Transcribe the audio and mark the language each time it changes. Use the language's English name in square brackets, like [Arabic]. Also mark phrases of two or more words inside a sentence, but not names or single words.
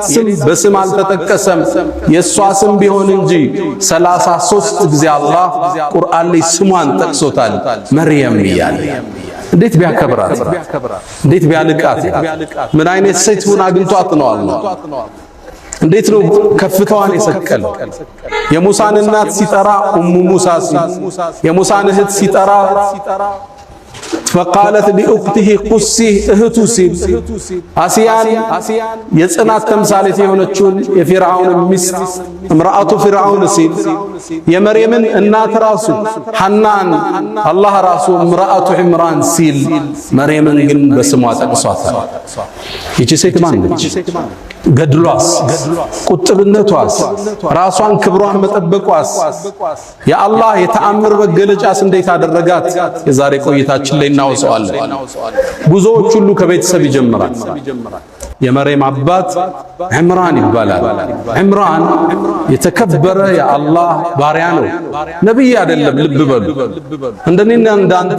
[Amharic] ስም በስም አልተጠቀሰም የሷ ስም ቢሆን እንጂ 33 ጊዜ አላህ ቁርአን ላይ ስሟን ጠቅሶታል መርየም ይያል እንዴት ቢያከብራት እንዴት ቢያልቃት ምን አይነት ሴት ሆና አግኝቷት ነው አላህ እንዴት ነው ከፍታዋን የሰቀለው የሙሳን እናት ሲጠራ ኡሙ ሙሳ የሙሳን እህት ሲጠራ [Arabic] فقالت لأخته قصي [Amharic] እህቱ ሲል አሲያን የጽናት ተምሳሌት የሆነችውን የፊርዓውን ሚስት [Arabic] امرأة فرعون [Amharic] ሲል የመርየምን እናት ራሱ ሐናን አላህ ራሱ [Arabic] امرأة عمران [Amharic] ሲል መርየምን ግን በስሟ ጠቅሷታል። ይቺ ሴት ማን ነች? ገድሏስ ቁጥብነቷስ ራሷን ክብሯን መጠበቋስ የአላህ የተአምር መገለጫስ እንዴት አደረጋት? የዛሬ ቆይታችን ላይ እናወሳዋለን። ጉዞዎች ሁሉ ከቤተሰብ ይጀምራል። የመርየም አባት ዕምራን ይባላል። ዕምራን የተከበረ የአላህ ባሪያ ነው። ነብይ አይደለም። ልብ በሉ እንደኔና እንዳንተ